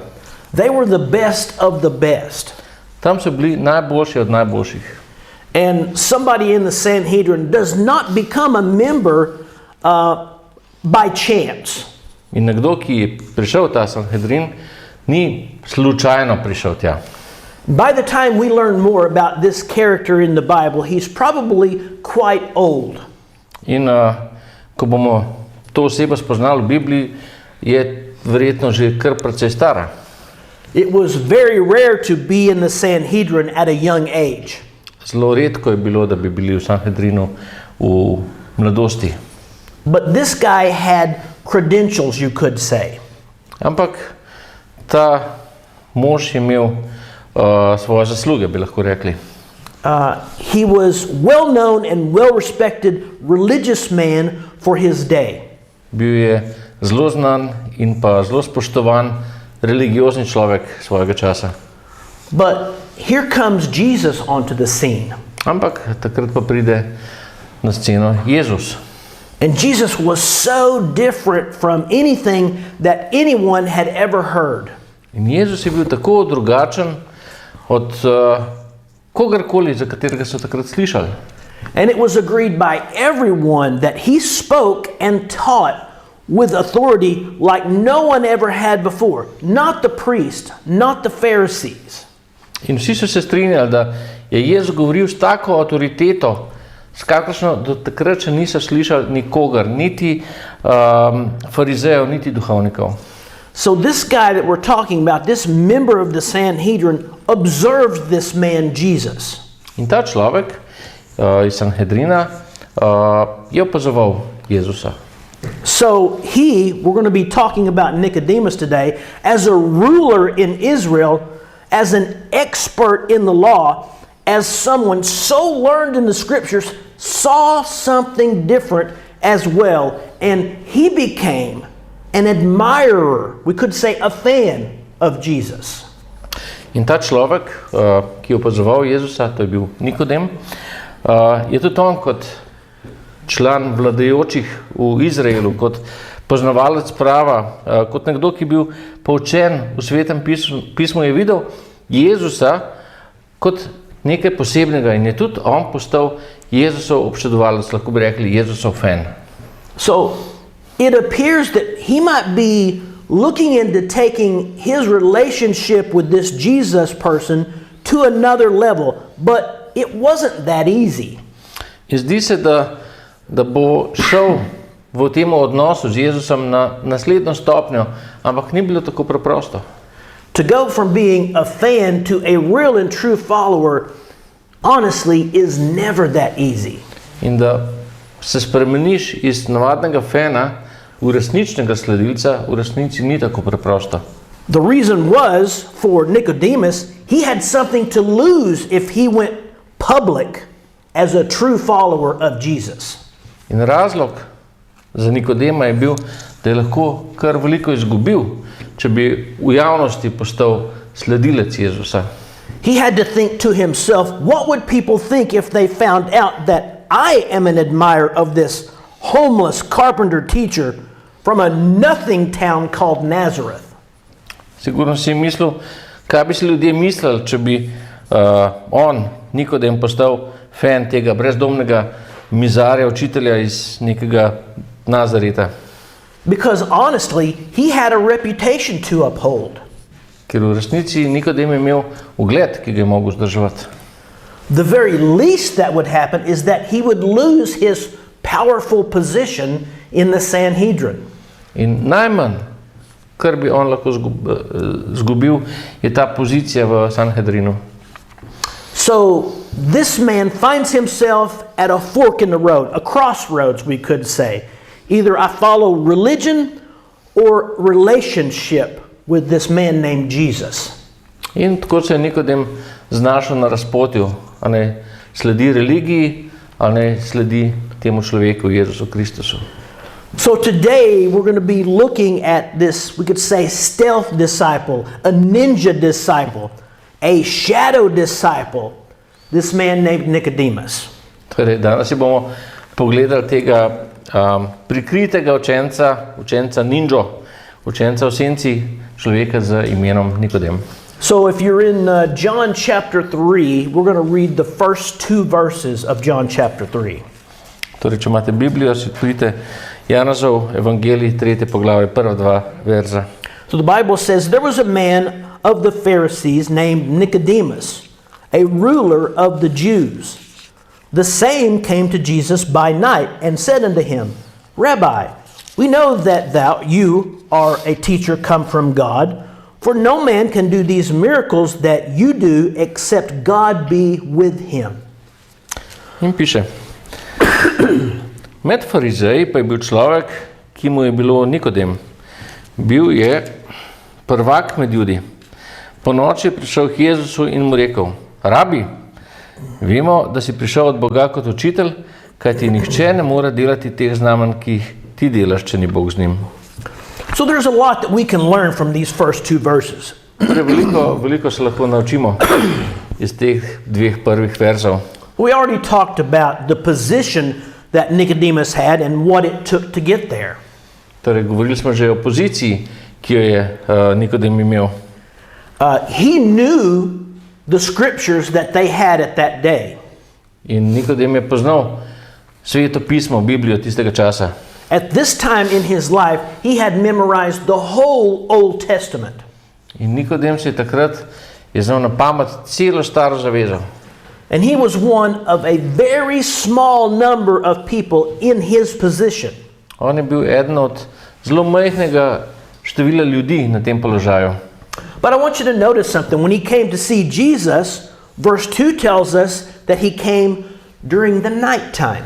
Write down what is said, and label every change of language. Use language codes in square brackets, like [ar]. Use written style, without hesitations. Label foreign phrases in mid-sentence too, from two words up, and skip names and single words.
[en] They were the best of the best. [sl] Tam so bili najboljši od najboljših. [en] And somebody in the Sanhedrin does not become a member by chance. [sl] In nekdo, ki je prišel v ta Sanhedrin, ni slučajno prišel tja. [en] By the time we learn more about this character in the Bible, he's probably quite old. [sl] In ko bomo to osebo spoznali v Bibliji, je verjetno že kar precej stara. [en] It was very rare to be in the Sanhedrin at a young age. [sl] Zelo redko je bilo, da bi bili v Sanhedrinu v mladosti. [en] But this guy had credentials, you could say. [sl] Ampak ta mož je imel svoje zasluge, bi lahko rekli. [en] He was well known and well respected religious man for his day. [sl] Bil je zelo znan in pa zelo spoštovan religiozni človek svojega časa. [en] But here comes Jesus onto the scene. [sl] Ampak takrat pa pride na sceno Jezus. [en] And Jesus was so different from anything that anyone had ever heard. [sl] In Jezus je bil tako drugačen od kogarkoli, za katerega so takrat slišali. [en] And it was agreed by everyone that he spoke and taught with authority like no one ever had before. Not the priest, not the Pharisees. [sl] In vsi so se strinjali, da je Jezus govoril s tako avtoriteto, s kakršno do takrat še niso slišali nikogar, niti farizejev, niti duhovnikov. [en] So this guy that we're talking about, this member of the Sanhedrin, observed this man Jesus. [sl] In ta človek iz Sanhedrina je opazoval Jezusa. [en] So we're going to be talking about Nicodemus today, as a ruler in Israel, as an expert in the law, as someone so learned in the scriptures, saw something different as well, and he became an admirer, we could say a fan of Jesus. [sl] In ta človek, ki je opazoval Jezusa, to je bil Nikodem, je tudi on kot član vladajočih v Izraelu, kot poznavalec prava, kot nekdo, ki je bil poučen v Svetem pismu, je videl Jezusa kot nekaj posebnega in je tudi on postal Jezusov občudovalec, lahko bi rekli Jezusov fan. [en] So it appears that he might be looking into taking his relationship with this Jesus person to another level, but it wasn't that easy. [sl] In zdi se, da bo šel v tem odnosu z Jezusom na naslednjo stopnjo, ampak ni bilo tako preprosto. [en] To go from being a fan to a real and true follower, honestly, is never that easy. [sl] In da se spremeniš iz navadnega fana v resničnega sledilca, v resnici ni tako preprosto. [en] The reason was, for Nicodemus, he had something to lose if he went public as a true follower of Jesus. [sl] In razlog za Nikodema je bil, da je lahko kar veliko izgubil, če bi v javnosti postal sledilec Jezusa. [en] He had to think to himself, what would people think if they found out that I am an admirer of this homeless carpenter teacher from a nothing town called Nazareth? [sl] Sigurno si mislil, kaj bi si ljudje mislili, če bi on, Nikodem, postal fan tega brezdomnega mizarja, učitelja iz nekega Nazareta. [en] Because honestly, he had a reputation to uphold. [sl] Ker v resnici Nikodem je imel ugled, ki ga je mogel vzdrževati. [en] The very least that would happen is that he would lose his powerful position in the Sanhedrin. [sl] In najmanj, kar bi on lahko zgubil, je ta pozicija v Sanhedrinu. [en] So this man finds himself at a fork in the road, a crossroads, we could say. Either I follow religion or relationship with this man named Jesus. [sl] In tako se je Nikodem znašel na razpotju, a ne sledi religiji, a ne sledi temu človeku, Jezusu Kristusu. [en] So today we're going to be looking at this, we could say, stealth disciple, a ninja disciple, a shadow disciple, this man named Nicodemus. [sl] Torej, danes si bomo pogledali tega prikritega učenca ninjo, učenca v senci človeka z imenom Nikodem. [en] So if you're in John chapter 3, we're going to read the first 2 verses of John chapter 3. [sl] Torej, če imate Biblijo, si odprite Janezov evangelij, 3. poglavje, prva 2 verza. [en] So the Bible says, there was a man of the Pharisees named Nicodemus, a ruler of the Jews. The same came to Jesus by night and said unto him, Rabbi, we know that you are a teacher come from God, for no man can do these miracles that you do except God be with him. [sl] In piše, med farizeji pa je bil človek, ki mu je bilo Nikodem. Bil je prvak med Judi. Po noči je prišel k Jezusu in mu rekel, Rabi, vemo, da si prišel od Boga kot učitelj, kajti nihče ne more delati teh znamenj, ki jih ti delaš, če ni Bog z njim. [en] So there's a lot that we can learn from these first 2 verses. [sl] Torej, veliko se lahko naučimo iz teh 2 prvih verzov. [en] We already talked about the position that Nicodemus had and what it took to get there. [sl] Torej, govorili smo že o poziciji, ki jo je Nikodem imel. [en] He knew the scriptures that they had at that day. [sl] In Nikodem je poznal Sveto pismo, Biblijo tistega časa. [en] At this time in his life, he had memorized the whole Old Testament. [sl] In Nikodem se je takrat znal na pamet celo staro zavezo. [en] And he was one of a very small number of people in his position. [sl] On je bil eden od zelo majhnega števila ljudi na tem položaju. [en] But I want you to notice something. When he came to see Jesus, verse 2 tells us that he came during the night time.